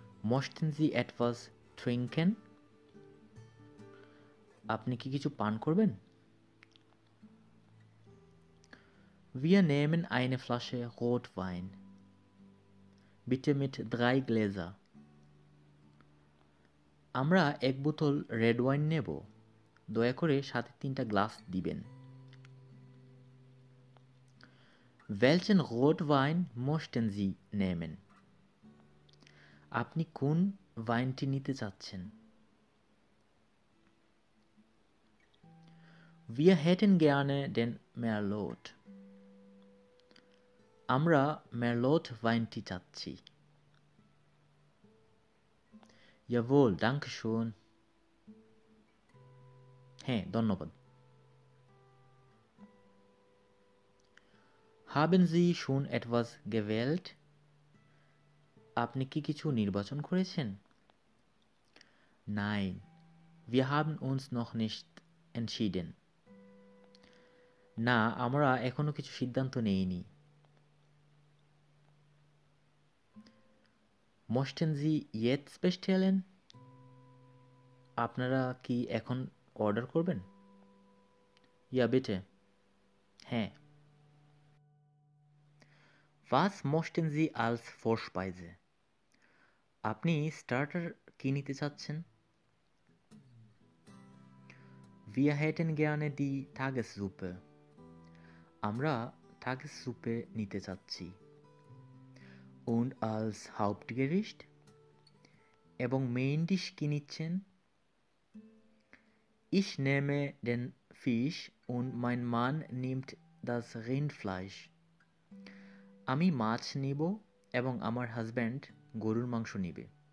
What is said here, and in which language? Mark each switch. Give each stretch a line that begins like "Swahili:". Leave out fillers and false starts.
German: Möchten Sie etwas trinken?
Bangla: আপনি কি কিছু পান করবেন?
German: Wir nehmen eine Flasche Rotwein. Bitte mit 3 Gläser.
Bangla: আমরা এক বোতল রেড ওয়াইন নেব, দয়া করে সাথে 3টা গ্লাস দিবেন।
German: Welchen Rotwein möchten Sie nehmen?
Bangla: আপনি কোন ওয়াইনটি নিতে চাচ্ছেন?
German: Wir hätten gerne den Merlot.
Bangla: আমরা মেরলোট ওয়াইনটি চাচ্ছি।
German: Jawohl, danke schön.
Bangla: হ্যাঁ, ধন্যবাদ।
German: Haben Sie schon etwas gewählt?
Bangla: আপনি কি কিছু নির্বাচন করেছেন?
German: Nein, wir haben uns noch nicht entschieden.
Bangla: না, আমরা এখনো কিছু সিদ্ধান্ত নেইনি।
German: Möchten Sie jetzt bestellen?
Bangla: আপনারা কি এখন অর্ডার করবেন?
German: Ja, bitte.
Bangla: হ্যাঁ।
German: Was möchten Sie als Vorspeise?
Bangla: আপনি স্টার্টার কি নিতে চাচ্ছেন?
German: Wir hätten gerne die Tagessuppe.
Bangla: আমরা Tagessuppe নিতে চাচ্ছি।
German: Und als Hauptgericht?
Bangla: এবং মেইন ডিশ কি নিচ্ছেন?
German: Ich nehme den Fisch und mein Mann nimmt das Rindfleisch.
Bangla: আমি মাছ নিব এবং আমার হাজব্যান্ড গরুর মাংস নিবে।